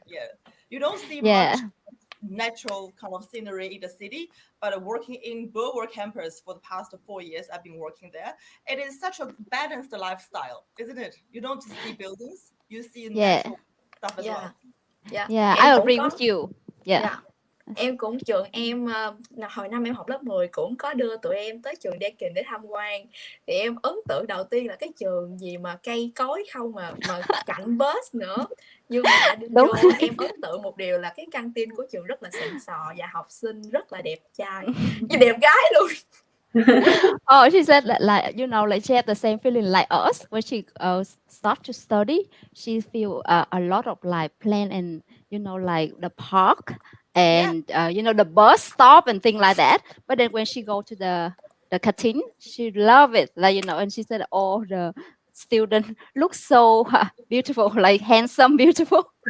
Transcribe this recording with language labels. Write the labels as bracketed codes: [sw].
[en] Yeah, you don't see much natural kind of scenery in the city, but working in Burwood campus for the past 4 years, I've been working there. It is such a balanced lifestyle, isn't it? You don't just see buildings, you see natural stuff as well. Yeah, I agree with you. Yeah. [vi] Em cũng trường em hồi năm em học lớp 10 cũng có đưa tụi em tới trường DEAKIN để tham quan. Thì em ấn tượng đầu tiên là cái trường gì mà cây cối không mà cạnh bus nữa. Nhưng mà vô em ấn tượng một điều là cái căng tin của trường rất là xịn sò và học sinh rất là đẹp trai với đẹp gái luôn. [en] Oh, she said that, like, you know, like she had the same feeling like us when she start to study. She feel a lot of like plan and, you know, like the park and you know, the bus stop and things like that. But then when she go to the canteen, she love it, like, you know, and she said, oh, the student look so beautiful, like handsome, beautiful.